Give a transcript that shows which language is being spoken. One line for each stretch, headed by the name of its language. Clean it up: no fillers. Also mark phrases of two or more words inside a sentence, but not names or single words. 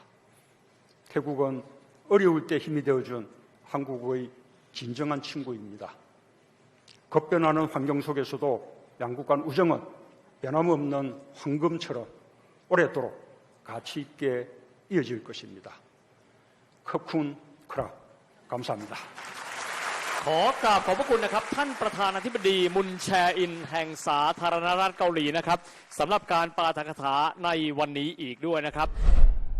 Korean: 태국은 어려울 때 힘이 되어준 한국의 진정한 친구입니다. 급변하는 환경 속에서도 양국 간 우정은 변함없는 황금처럼 오래도록 가치 있게 이어질 것입니다.
Thai: ขอบคุณครับ 감사합니다. ขอกราบขอบพระคุณนะครับท่านประธานาธิบดีมุนแชอินแห่งสาธารณรัฐเกาหลีนะครับสำหรับการปาฐกถาในวันนี้อีกด้วยนะครับ